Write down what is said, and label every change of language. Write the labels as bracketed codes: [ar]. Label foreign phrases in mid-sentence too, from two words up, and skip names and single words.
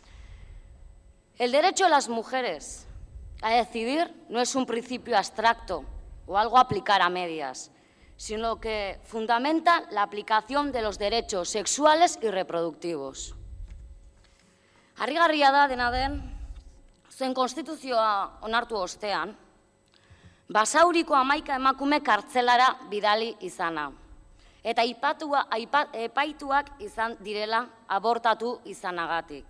[es] El derecho de las mujeres a decidir no es un principio abstracto o algo a aplicar a medias, sino que fundamenta la aplicación de los derechos sexuales y reproductivos. [eu] Harrigarria da dena den, zuen konstituzioa onartu ostean, Basauriko 11 emakume kartzelara bidali izana, eta epaituak izan direla abortatu izanagatik.